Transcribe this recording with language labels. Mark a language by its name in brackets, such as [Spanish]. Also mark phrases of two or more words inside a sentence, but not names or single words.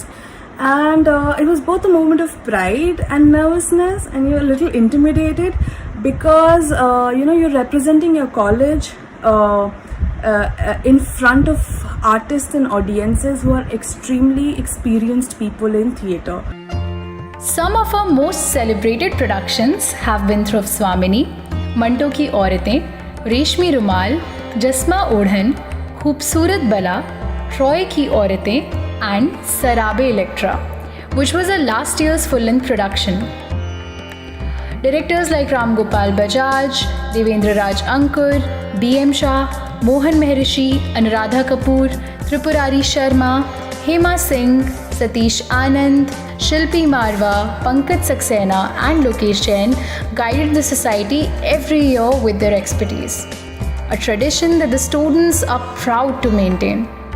[English] And it was both a moment of pride and nervousness, and you're a little intimidated because you're representing your college in front of artists and audiences who are extremely experienced people in theatre. Some of our most celebrated productions have been Dhruv Swamini, Manto Ki Auratein, Reshmi Rumal, Jasma Odhan, Khoobsurat Bala, Troy Ki Auratein and Sarabe Electra, which was a last year's full-length production. Directors like Ram Gopal Bajaj, Devendra Raj Ankur, B.M. Shah, Mohan Maharishi, Anuradha Kapoor, Tripurari Sharma, Hema Singh, Satish Anand, Shilpi Marwa, Pankaj Saxena and Lokesh Jain guided the society every year with their expertise, a tradition that the students are proud to maintain.